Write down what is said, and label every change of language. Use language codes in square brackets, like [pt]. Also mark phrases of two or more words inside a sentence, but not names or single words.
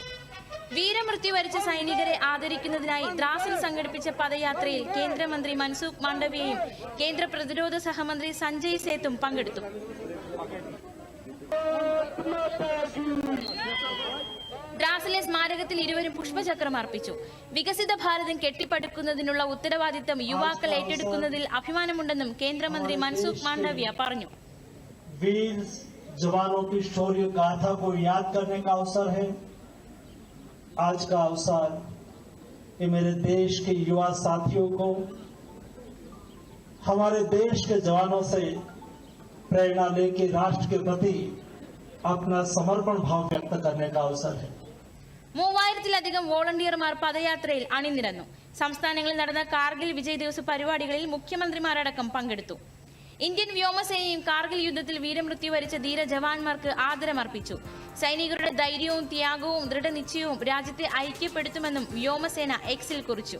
[ml] വീരമൃത്യു വരിച്ച സൈനികരെ ആദരിക്കുന്നതിനായി ദ്രാസിൽ സംഘടിപ്പിച്ച പദയാത്രയിൽ കേന്ദ്രമന്ത്രി മൻസുഖ് മാണ്ഡവ്യയും കേന്ദ്ര പ്രതിരോധ സഹമന്ത്രി സഞ്ജയ് സേത്തും പങ്കെടുത്തു. ദ്രാസിലെ സ്മാരകത്തിൽ ഇരുവരും പുഷ്പചക്രം അർപ്പിച്ചു. വികസിത ഭാരതം കെട്ടിപ്പടുക്കുന്നതിനുള്ള ഉത്തരവാദിത്തം യുവാക്കൾ ഏറ്റെടുക്കുന്നതിൽ അഭിമാനമുണ്ടെന്നും കേന്ദ്രമന്ത്രി മൻസുഖ് മാണ്ഡവ്യ പറഞ്ഞു. [hi] वीर जवानों की शौर्य गाथा को याद करने का अवसर है. आज का अवसर ये मेरे देश के युवा साथियों को हमारे देश के जवानों से प्रेरणा लेकर राष्ट्र के प्रति अपना समर्पण भाव व्यक्त करने का अवसर है. [ml] 3000-ലധികം വോളണ്ടിയർമാർ പദയാത്രയിൽ അണിനിരന്നു. സംസ്ഥാനങ്ങളിൽ നടന്ന കാർഗിൽ വിജയ് ദിവസ് പരിപാടികളിൽ മുഖ്യമന്ത്രിമാരടക്കം പങ്കെടുത്തു. ഇന്ത്യൻ വ്യോമസേനയും കാർഗിൽ യുദ്ധത്തിൽ വീരമൃത്യു വരിച്ച ധീര ജവാന്മാർക്ക് ആദരമർപ്പിച്ചു. സൈനികരുടെ ധൈര്യവും ത്യാഗവും ദൃഢനിശ്ചയവും രാജ്യത്തെ ഐക്യപ്പെടുത്തുമെന്നും വ്യോമസേന എക്സിൽ കുറിച്ചു.